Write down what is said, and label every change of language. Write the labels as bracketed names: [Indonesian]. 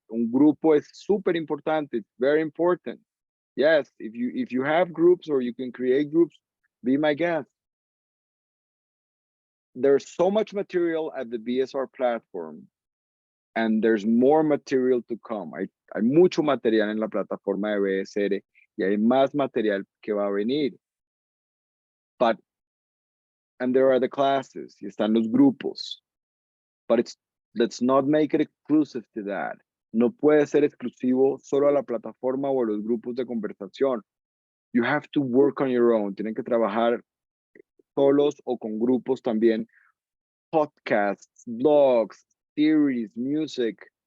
[Spanish] Un grupo es súper importante, [English] it's very important. Yes, if you have groups or you can create groups, be my guest. There's so much material at the BSR platform, and there's more material to come. [Spanish] Hay mucho material en la plataforma de BSR y hay más material que va a venir. [English] And there are the classes, [Spanish] y están los grupos. [English] But let's not make it exclusive to that. [Spanish] No puede ser exclusivo solo a la plataforma o a los grupos de conversación. [English] You have to work on your own. [Spanish] Tienen que trabajar solos o con grupos también. [English] Podcasts, blogs, theories, music.